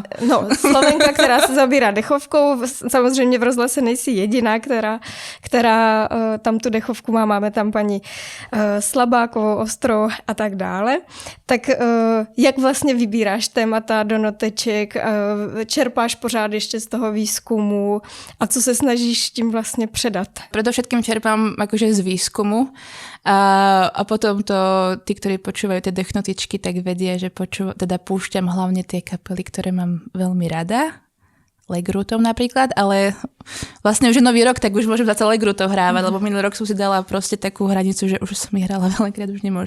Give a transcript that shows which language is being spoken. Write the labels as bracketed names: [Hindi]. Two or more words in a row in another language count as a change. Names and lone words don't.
[Czech] No, Slovenka, která se zaobírá dechovkou. Samozřejmě v rozhlase nejsi jediná, která tam tu dechovku má. Máme tam paní Slabákovou, Ostrou a tak dále. Tak jak vlastně vybíráš témata do noteček? Čerpáš pořád ještě z toho výzkumu? A co se snažíš tím vlastně předat? [Slovak] Predovšetkým čerpám akože z výskumu a potom to tí, ktorí počúvajú tie dechnotičky, tak vedia, že teda púšťam hlavne tie kapely, ktoré mám veľmi rada. Legrutov napríklad, ale vlastne už je nový rok, tak už môžem zase Legrutov hrávať, lebo minulý rok som si dala proste takú hranicu, že už som ich hrala veľakrát, už nemôžem.